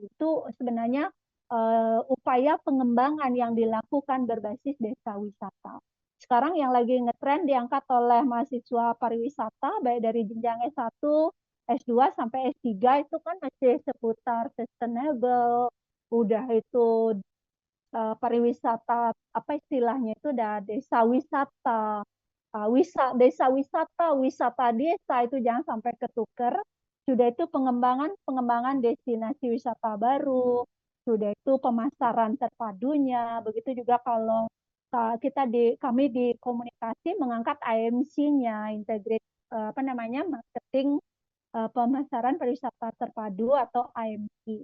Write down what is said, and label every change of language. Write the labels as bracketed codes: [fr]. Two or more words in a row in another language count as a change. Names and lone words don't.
[id] Itu sebenarnya upaya pengembangan yang dilakukan berbasis desa wisata. Sekarang yang lagi ngetren diangkat oleh mahasiswa pariwisata baik dari jenjang S1, S2 sampai S3 itu kan masih seputar sustainable, udah itu pariwisata apa istilahnya itu udah desa wisata, desa wisata, wisata desa itu jangan sampai ketuker. Sudah itu pengembangan destinasi wisata baru, sudah itu pemasaran terpadunya. Begitu juga kalau kami di komunikasi mengangkat IMC-nya, [en] integrate marketing [id] pemasaran pariwisata terpadu atau IMC.